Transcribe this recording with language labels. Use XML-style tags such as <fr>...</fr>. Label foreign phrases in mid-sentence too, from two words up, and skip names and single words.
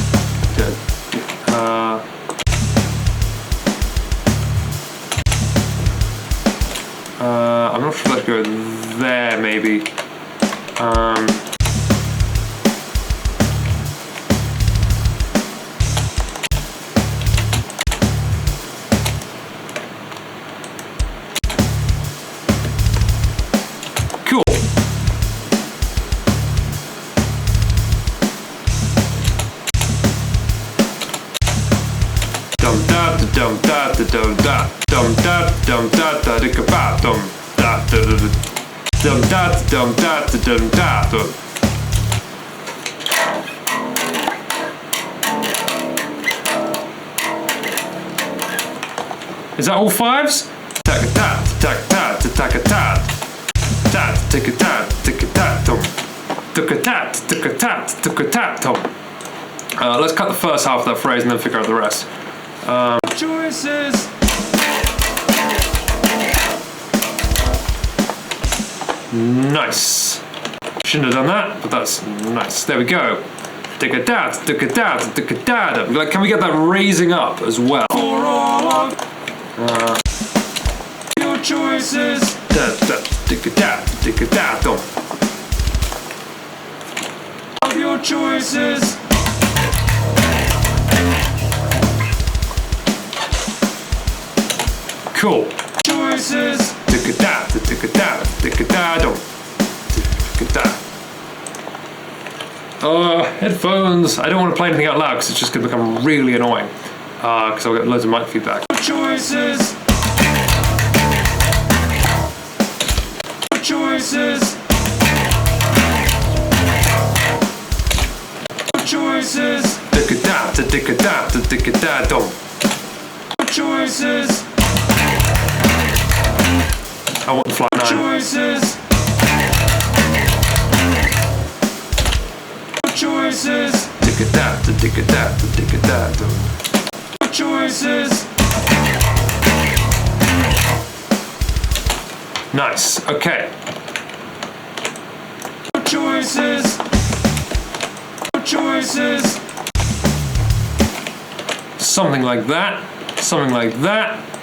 <en>I'm not sure if let's go there, maybe. Cool. Dum da da dum da da dum da dum da dum da da da ba dum da da da dum da dum da da dum da da. Is that all fives? Tack a tat, tack tat, tack a tat. Tat, tick a tat, tick a tat, dum. Tick a tat, tick a tat, tick a tat, dum. Let's cut the first half of that phrase and then figure out the rest. Choices. Nice. Shouldn't have done that, but that's nice. There we go. Tick a tat, tick a tat, tick a tat. Like, can we get that raising up as well? For all of your choices. Tick a tat, tick a tat, dum. Of your choices. Cool. Choices. Tick a tat, tick a tat, tick a tat, dum. Tick a tat. Headphones. I don't want to play anything out loud because it's just going to become really annoying. Because I'll get loads of mic feedback. Choices. Choices. Choices. Tick a tat, tick a tat, tick a tat, dum. Choices. I want the flat 9. Choices. Choices. Tick a tat, tick a tat, tick a tat, dum. Choices. Nice. Okay. Choices. Choices. Something like that. Something like that.</en>